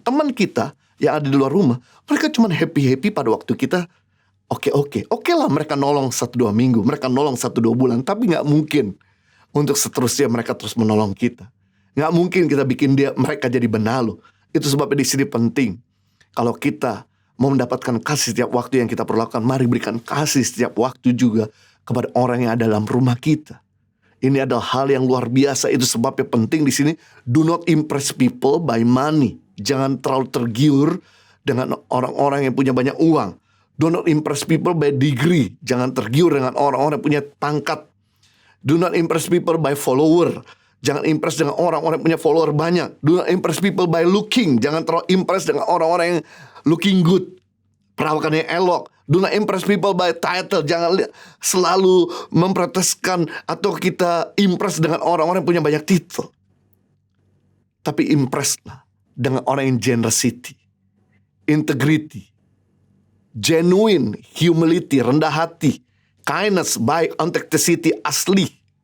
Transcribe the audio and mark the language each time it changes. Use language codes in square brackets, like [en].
[id] Teman kita yang ada di luar rumah, mereka cuma happy-happy pada waktu kita oke lah mereka nolong 1-2 minggu, mereka nolong 1-2 bulan, tapi gak mungkin untuk seterusnya mereka terus menolong kita. Gak mungkin kita bikin mereka jadi benalu. Itu sebabnya di sini penting. Kalau kita mau mendapatkan kasih setiap waktu yang kita perlukan, mari berikan kasih setiap waktu juga kepada orang yang ada dalam rumah kita. Ini adalah hal yang luar biasa. Itu sebabnya penting di sini. [en] Do not impress people by money. [id] Jangan terlalu tergiur dengan orang-orang yang punya banyak uang. [en] Do not impress people by degree. [id] Jangan tergiur dengan orang-orang yang punya pangkat. [en] Do not impress people by follower. [id] Jangan impress dengan orang-orang yang punya follower banyak. [en] Do not impress people by looking. [id] Jangan terlalu impress dengan orang-orang yang [en] looking good, [id] perawakannya elok. [en] Do not impress people by title. [id] Jangan selalu memproteskan atau kita impress dengan orang-orang yang punya banyak titel. Tapi impresslah dengan orang yang [en] generosity, integrity, genuine, humility, [id] rendah hati, kindness, baik, authenticity, asli.